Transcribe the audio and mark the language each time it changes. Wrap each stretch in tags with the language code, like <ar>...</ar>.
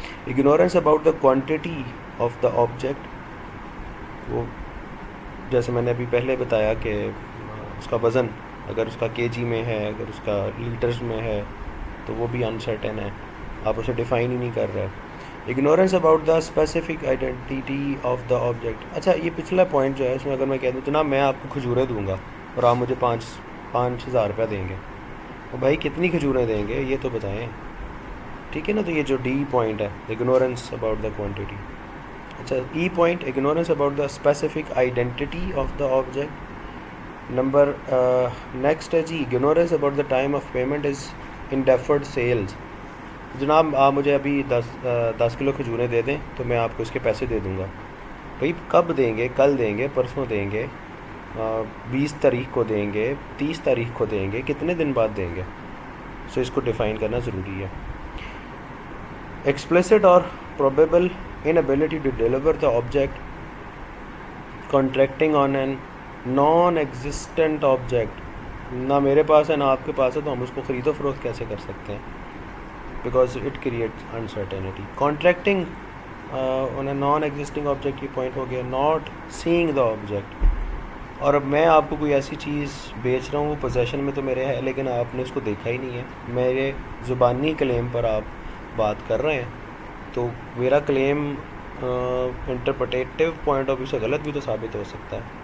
<en>ignorance about the quantity of the object,</en> <ur>وہ جیسے میں نے ابھی پہلے بتایا کہ اس کا وزن اگر اس کا کے جی میں ہے، اگر اس کا لیٹرز میں ہے تو وہ بھی انسرٹن ہے، آپ اسے ڈیفائن ہی نہیں کر رہے.</ur> <en>Ignorance about the specific identity of the object.</en> <ur>اچھا، یہ پچھلا پوائنٹ جو ہے اس میں اگر میں کہہ دوں جناب میں آپ کو کھجوریں دوں گا اور آپ مجھے 5,000 روپیہ دیں گے، تو بھائی کتنی کھجوریں دیں گے یہ تو بتائیں، ٹھیک ہے نا. تو یہ جو ڈی پوائنٹ ہے</ur> <en>Ignorance about the quantity. اچھا، E point ignorance about the specific identity of the object. Number next ہے G ignorance about the time of payment is in deferred sales.</en> <ur>جناب آپ مجھے ابھی 10 کلو کھجوریں دے دیں تو میں آپ کو اس کے پیسے دے دوں گا. بھائی کب دیں گے؟ کل دیں گے، پرسوں دیں گے، 20 تاریخ کو دیں گے، 30 تاریخ کو دیں گے، کتنے دن بعد دیں گے؟ سو اس کو ڈیفائن کرنا ضروری ہے.</ur> <en>Explicit اور probable inability to deliver the object, contracting on an non-existent object.</en> <ur>نہ میرے پاس ہے نہ آپ کے پاس ہے تو ہم اس کو خرید و فروخت کیسے کر سکتے ہیں؟</ur> <en>because it creates uncertainty. Contracting on a non-existing object</en> <ur>کی پوائنٹ ہو گیا.</ur> <en>not seeing the object.</en> <ur>اور اب میں آپ کو کوئی ایسی چیز بیچ رہا ہوں پوزیشن میں تو میرے ہے لیکن آپ نے اس کو دیکھا ہی نہیں ہے، میرے زبانی کلیم پر آپ بات کر رہے ہیں تو میرا کلیم انٹرپریٹیو پوائنٹ آف ویو سے غلط بھی تو ثابت ہو سکتا ہے.</ur>